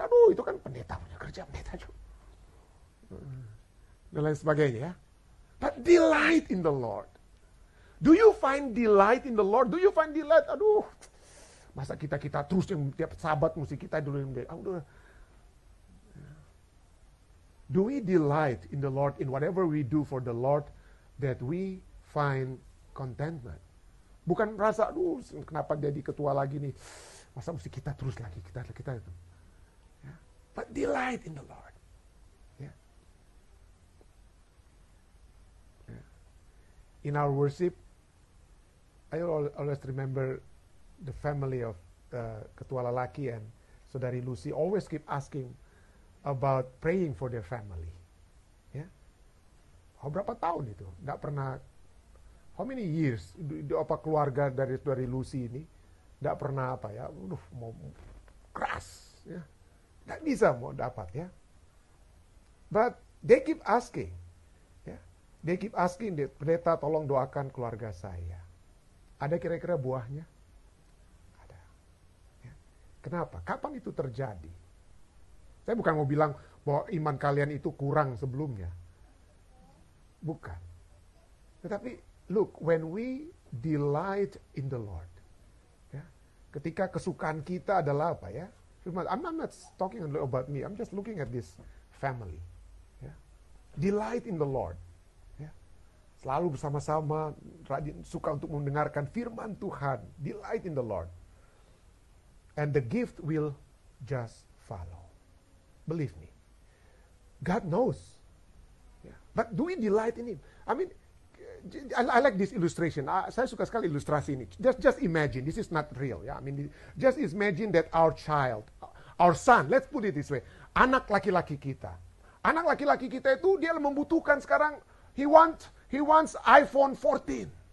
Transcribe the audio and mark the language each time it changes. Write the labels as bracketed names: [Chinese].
[Indonesian] Aduh, itu kan pendeta punya kerja pendeta juga. Dan lain sebagainya, ya. [English] But delight in the Lord. Do you find delight in the Lord? Do you find delight? Aduh, [Indonesian] Masa kita terus yang tiap sahabat mesti kita dulu yang udah. [English] Do we delight in the Lord in whatever we do for the Lord that we find contentment? [Indonesian] Bukan merasa, aduh kenapa jadi ketua lagi nih. Masa mesti kita terus lagi, kita itu. Yeah. [English] But delight in the Lord. Yeah. Yeah. In our worship, I always remember the family of Ketua Lalaki and Saudari Lucy always keep asking about praying for their family. Ya. [Indonesian] Berapa tahun itu? Nggak pernah, [English] how many years? [Indonesian] Apa keluarga dari Lucy ini nggak pernah apa ya? Mau keras, ya. Nggak bisa mau dapat ya. [English] But they keep asking, ya. They keep asking, [Indonesian] pendeta tolong doakan keluarga saya. Ada kira-kira buahnya? Ada. Ya. Kenapa? Kapan itu terjadi? Saya bukan mau bilang bahwa iman kalian itu kurang sebelumnya. Bukan. [English] Tetapi, look, when we delight in the Lord. [Indonesian] Ya, ketika kesukaan kita adalah apa ya? [English] I'm not talking about me. I'm just looking at this family. [Indonesian] Ya. [English] Delight in the Lord. [Indonesian] Ya. Selalu bersama-sama, suka untuk mendengarkan firman Tuhan. Delight in the Lord. [English] And the gift will just follow. Believe me. God knows. Yeah. But do we delight in Him? I mean, I like this illustration. [Indonesian] Saya suka sekali ilustrasi ini. [English] Just imagine, this is not real. Yeah? I mean, just imagine that our child, our son, let's put it this way. [Indonesian] Anak laki-laki kita. Anak laki-laki kita itu dia membutuhkan sekarang, [English] he wants iPhone 14.